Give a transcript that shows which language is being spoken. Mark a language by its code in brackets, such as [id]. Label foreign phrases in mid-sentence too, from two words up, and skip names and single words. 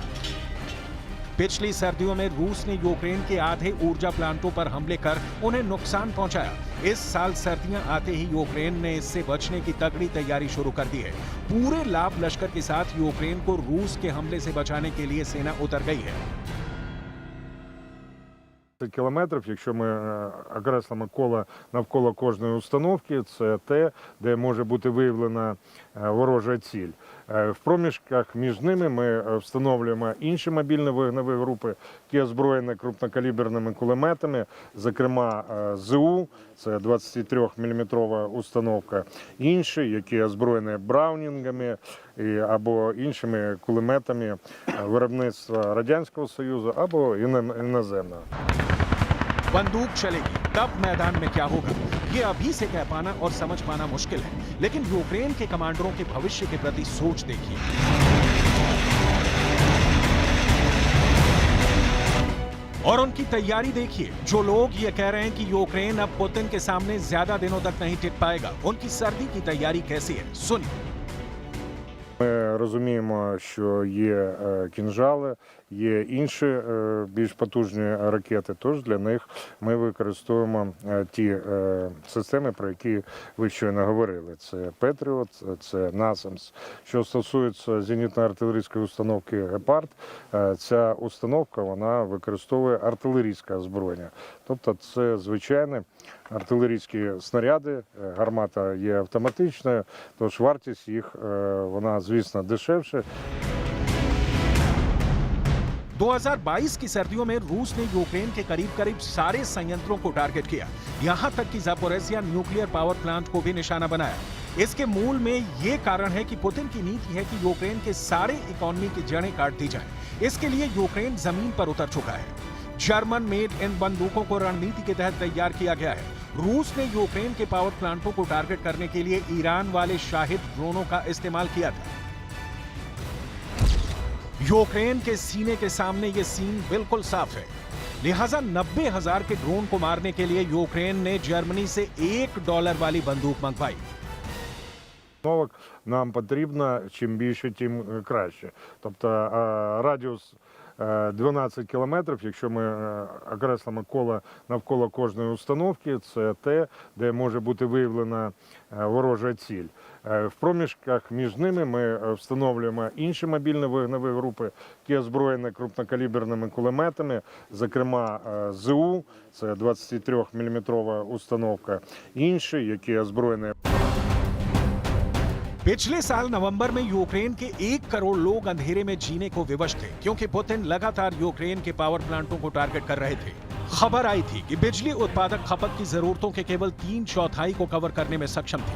[hi] पिछली सर्दियों में रूस ने यूक्रेन के आधे ऊर्जा प्लांटों पर हमले कर उन्हें नुकसान पहुंचाया। इस साल सर्दियां आते ही यूक्रेन ने इससे बचने की तगड़ी तैयारी शुरू कर दी है। पूरे लाभ लश्कर के साथ यूक्रेन को रूस के हमले से बचाने के लिए सेना उतर गई है। [uk] Кілометрів, якщо ми окреслимо коло навколо кожної установки, це те, де може бути виявлена ворожа ціль. В проміжках між ними ми встановлюємо інші мобільні вогневі групи, які озброєні крупнокаліберними кулеметами, зокрема ЗУ, це 23-мм установка, інші, які озброєні браунінгами або іншими кулеметами виробництва Радянського Союзу або іноземного. [hi] बंदूक चलेगी तब मैदान में क्या होगा, ये अभी से कह पाना और समझ पाना मुश्किल है, लेकिन यूक्रेन के कमांडरों के भविष्य के प्रति सोच देखिए। और उनकी तैयारी देखिए। जो लोग ये कह रहे हैं कि यूक्रेन अब पुतिन के सामने ज्यादा दिनों तक नहीं टिक पाएगा, उनकी सर्दी की तैयारी कैसी है, सुनिए। [uk] Ми розуміємо, що є кінжали, є інші більш потужні ракети, тож для них ми використовуємо ті системи, про які ви щойно говорили. Це Петріот, це Насамс. Що стосується зенітно-артилерійської установки «Гепард», ця установка вона використовує артилерійське озброєння. Тобто це звичайні артилерійські снаряди, гармата є автоматичною, тож вартість їх, вона, звісно, дешевше. [hi] 2022 की सर्दियों में रूस ने यूक्रेन के करीब सारे संयंत्रों को टारगेट किया, यहां तक कि ज़ापोरिज़िया न्यूक्लियर पावर प्लांट को भी निशाना बनाया। इसके मूल में ये कारण है कि पुतिन की नीति है कि यूक्रेन के सारे इकोनॉमी की जड़ें काट दी जाएं। इसके लिए यूक्रेन जमीन पर उतर चुका है। [en] German made [hi] इन बंदूकों को रणनीति के तहत तैयार किया गया है। रूस ने यूक्रेन के [en] power plants [hi] को टारगेट करने के लिए ईरान वाले शाहिद ड्रोनों का इस्तेमाल किया था। यूक्रेन के सीने के सामने ये सीन बिल्कुल साफ है, लिहाजा 90,000 के ड्रोन को मारने के लिए यूक्रेन ने जर्मनी से $1 वाली बंदूक मंगवाई। [uk] Нам потрібно чим більше, тим краще. Тобто радіус 12 кілометрів, якщо ми окреслимо коло навколо кожної установки, це те, де може бути виявлена ворожа ціль. В проміжках між ними ми встановлюємо інші мобільні вогневі групи, які озброєні крупнокаліберними кулеметами, зокрема ЗУ, це 23-мм установка, інші, які озброєні. [hi] पिछले साल नवंबर में यूक्रेन के 1 करोड़ लोग अंधेरे में जीने को विवश थे, क्योंकि पुतिन लगातार यूक्रेन के [en] power plants [hi] को टारगेट कर रहे थे। खबर आई थी कि बिजली उत्पादक खपत की जरूरतों के केवल 3/4 को कवर करने में सक्षम थे।